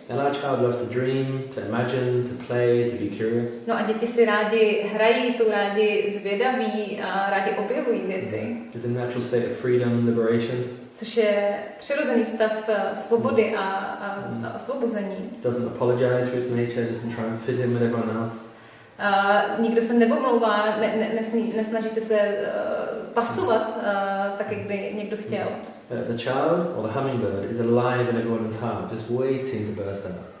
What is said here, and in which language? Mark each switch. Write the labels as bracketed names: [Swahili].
[English] And our child loves to dream, to imagine, to play, to be curious. [Czech] No a děti si rádi hrají, jsou rádi zvědaví a rádi objevují věci. [English] It's a natural state of freedom, liberation. [Czech] Což je přirozený stav svobody a osvobození. [English] Doesn't apologize for its nature, doesn't try and fit in with everyone else. [Czech] Nikdo se neomlouvá, nesnažíte se pasovat tak, jak by někdo chtěl. [English] The child or the hummingbird is alive in everyone's heart, just waiting to burst out.